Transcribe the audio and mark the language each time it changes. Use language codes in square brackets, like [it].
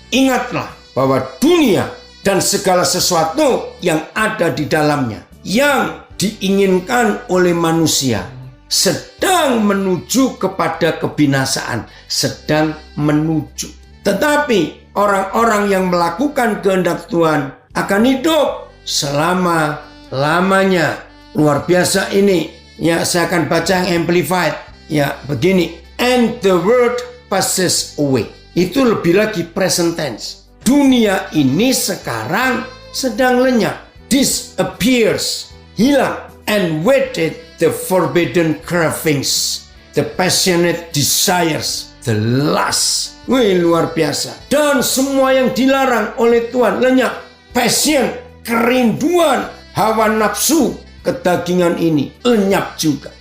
[id] Ingatlah bahwa dunia dan segala sesuatu yang ada di dalamnya yang diinginkan oleh manusia sedang menuju kepada kebinasaan, sedang menuju. Tetapi orang-orang yang melakukan kehendak Tuhan akan hidup selama-lamanya. Luar biasa ini. Ya, saya akan baca yang amplified. Ya, begini. [en] And the world passes away. [id] Itu lebih lagi present tense. Dunia ini sekarang sedang lenyap. [en] Disappears. [id] Hilang. [en] And with it the forbidden cravings. The passionate desires. The lust. [id] Wih, luar biasa. Dan semua yang dilarang oleh Tuhan lenyap. Passion, kerinduan, hawa nafsu, kedagingan ini lenyap juga.